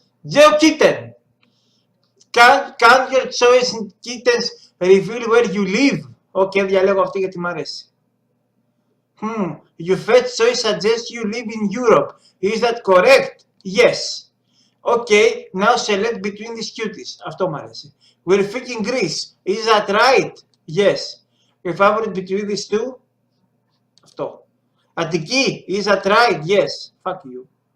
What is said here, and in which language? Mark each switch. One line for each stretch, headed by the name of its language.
English: Can your choice in kittens reveal where you live?
Greek: Okay, διαλέγω αυτή γιατί μ' αρέσει.
English: Your first choice suggests you live in Europe. Is that correct? Yes. Okay, now select between these cuties.
Greek: Αυτό μ' αρέσει.
English: We're thinking Greece. Is that right? Yes. Your favorite between these two? Αυτό. Αττική. Is that right? Yes. Fuck you.